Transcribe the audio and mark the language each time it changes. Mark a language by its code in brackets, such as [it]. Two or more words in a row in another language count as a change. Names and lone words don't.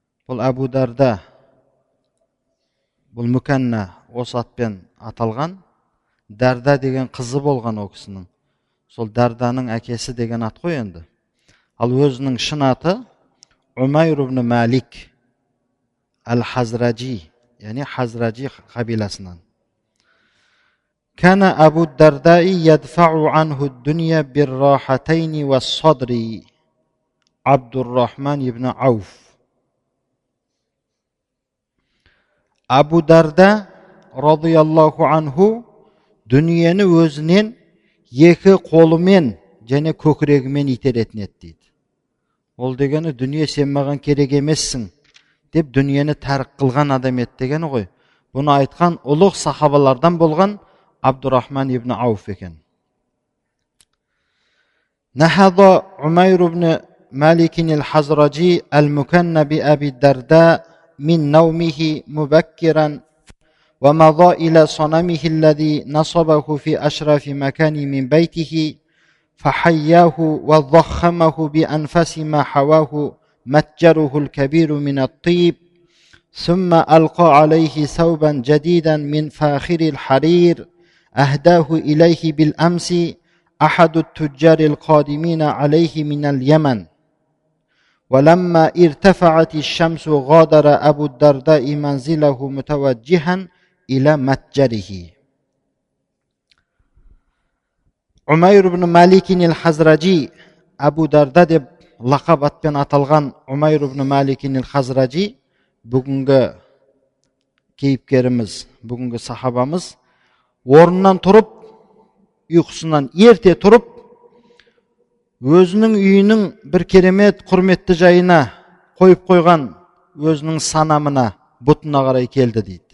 [kk] Бұл Абу Дарда, бұл Мүкәнна осы атпен аталған. Дарда деген қызы болған о кісінің. Сол Дарданың әкесі деген ат қой енді. Ал өзінің шын аты Умайр ибн Малик Ал-Хазраджи, яғни Хазраджи қабиласынан. [ar] كان أبو الدرداء يدفع عنه الدنيا بالراحتين والصدر. [kk] Абдуррахман ибн Ауф. Абу Дарда [ar] رضي الله عنه [kk] дүниені өзінен екі қолымен және көкірегімен итеретін еді дейді. Ол дегені дүние сен маған керек емессің деп дүниені тәрк қылған адам еді дегені ғой. Бұны айтқан ұлық сахабалардан болған Абдуррахман ибн Ауф екен. [ar] نهض عمير بن مالك الخزرجي المكنى بأبي الدرداء من نومه مبكرا ومضى إلى صنمه الذي نصبه في أشرف مكان من بيته فحياه وضخمه بأنفس ما حواه متجره الكبير من الطيب ثم ألقى عليه ثوبا جديدا من فاخر الحرير أهداه إليه بالأمس أحد التجار القادمين عليه من اليمن. ولما ارتفعت الشمس غادر أبو الدرداء منزله متوجها إلى متجره. [kk] Умайр ибн Маликин ал-Хазраджи, Абу Дарда деп лақап атпен аталған Умайр ибн Маликин ал-Хазраджи, бүгінгі кейіпкеріміз, бүгінгі сахабамыз, орнынан тұрып, ұйқысынан ерте тұрып, өзінің үйінің бір керемет құрметті жайына қойып қойған өзінің санамына, бұтына қарай келді дейді.